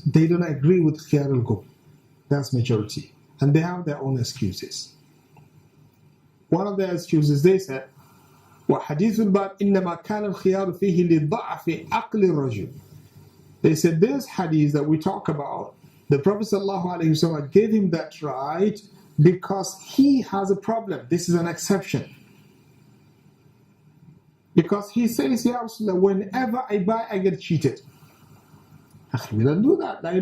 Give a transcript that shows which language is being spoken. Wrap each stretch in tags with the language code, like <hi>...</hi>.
<en>They don't agree with khiyar al-qub. That's majority. And they have their own excuses. One of their excuses, they said,</en> <ar>وَحَدِيثُ الْبَابِ إِنَّمَا كَانَ الْخِيَارُ فِيهِ لِضَعْفِ عَقْلِ الرَّجُلِ.</ar> <en>They said this hadith that we talk about, the Prophet ﷺ gave him that right because he has a problem. This is an exception. Because he says, Ya Rasulullah, whenever I buy, I get cheated. We don't do that.</en>